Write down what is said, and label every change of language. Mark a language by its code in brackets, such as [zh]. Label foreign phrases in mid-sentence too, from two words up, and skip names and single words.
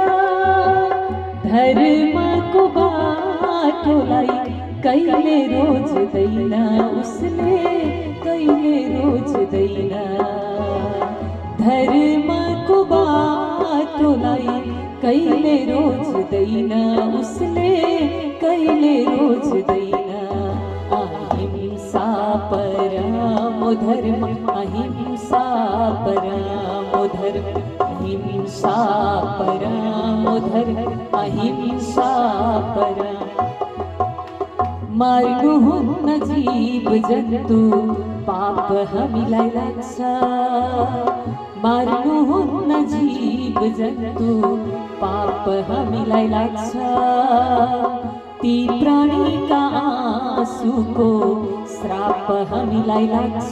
[ne] धर्मको बाटोलाई कहिले रोज्दैन उसले, कहिले रोज्दैन। धर्मको बाटोलाई कहिले रोज्दैन उसले, कहिले रोज्दैन। [sa] अहिंसा परमो धर्म, अहिंसा परमो धर्म, अहिंसा परमो धर्म, अहिंसा परमो। [ne] मार्नु हुन्न जीव जन्तु, पाप हामीलाई लाग्छ। मार्नु हुन्न जीव जन्तु, पाप हामीलाई लाग्छ। ती प्राणीका आँसुको श्राप हामीलाई लाग्छ।